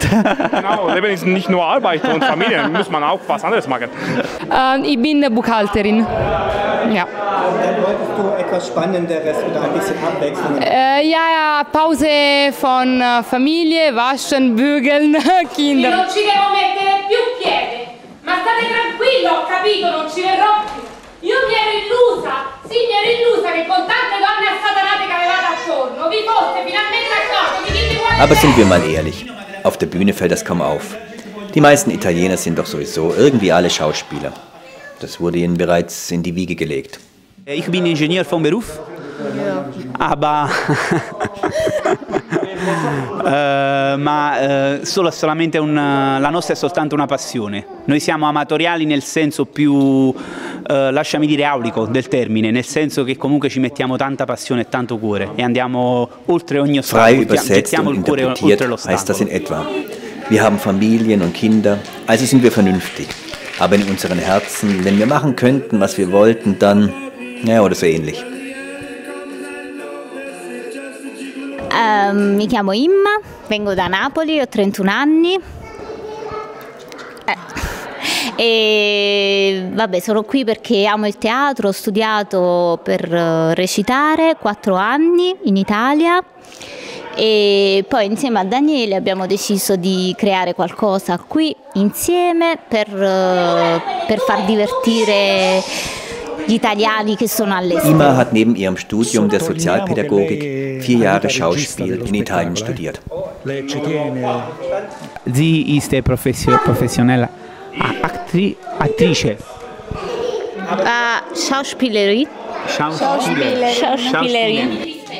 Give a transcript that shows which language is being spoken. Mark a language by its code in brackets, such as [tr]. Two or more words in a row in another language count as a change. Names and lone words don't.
[de] Genau, Leben ist nicht nur Arbeit und Familie, muss man auch was anderes machen. Ich bin Buchhalterin. Ja. Dann wolltest du etwas Spannenderes oder ein bisschen Abwechslung? Ja, Pause von Familie, waschen, bügeln, Kinder. [it] Io non ci devo mettere più piede, ma state tranquillo, ho capito, non ci verrò più. Io mi ero illusa che con tante donne assatanate che avevate attorno vi foste finalmente accorto di chi vi vuole. [de] Aber sind wir mal ehrlich, auf der Bühne fällt das kaum auf. Die meisten Italiener sind doch sowieso irgendwie alle Schauspieler. Das wurde ihnen bereits in die Wiege gelegt. Ich bin Ingenieur vom Beruf, aber [it] ma solamente la nostra è soltanto una passione. Noi siamo amatoriali nel senso più, lasciami dire, aulico del termine, nel senso che comunque ci mettiamo tanta passione e tanto cuore e andiamo oltre ogni ostacolo. [de] Frei übersetzt und interpretiert heißt das in etwa: Wir haben Familien und Kinder, also sind wir vernünftig. Aber in unseren Herzen, wenn wir machen könnten, was wir wollten, dann, ja, oder so ähnlich. [it] Mi chiamo Imma, vengo da Napoli, ho 31 anni e vabbè, sono qui perché amo il teatro, ho studiato per recitare 4 anni in Italia e poi insieme a Daniele abbiamo deciso di creare qualcosa qui insieme per far divertire gli italiani che sono all'estero. [de] Imma hat neben ihrem Studium der Sozialpädagogik 4 Jahre Schauspiel in Italien studiert. Sie ist professionelle Attrice. Schauspielerin. Schauspielerin.